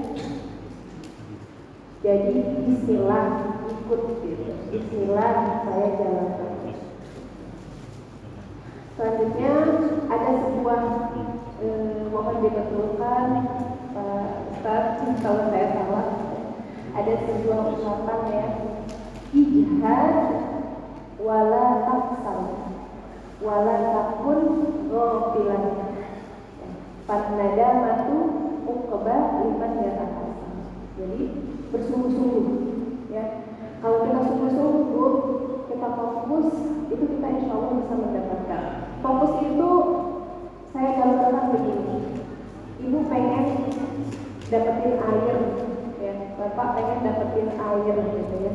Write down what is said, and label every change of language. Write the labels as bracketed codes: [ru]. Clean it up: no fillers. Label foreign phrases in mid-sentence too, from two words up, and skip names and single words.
[id] Jadi bismillah, ikut gitu, bismillah saya jalankan. Selanjutnya ada sebuah mohon dibetulkan Pak Ustaz kalau saya salah, ada sebuah ungkapan ya, [ar] اجْهَدْ وَلَا تَكْسَلْ وَلَا تَكُنْ غَافِلًا فَالنَّدَامَةُ عُقْبَى لِمَنْ يَتَحَسَّنُ. [id] Jadi bersungguh-sungguh ya. Kalau kita sungguh-sungguh, kita fokus, itu kita [ar] إِنْ شَاءَ اللَّهُ [id] bisa mendapatkan. Fokus itu saya gambarkan begini. Ibu pengen dapetin air ya, bapak pengen dapetin air gitu ya.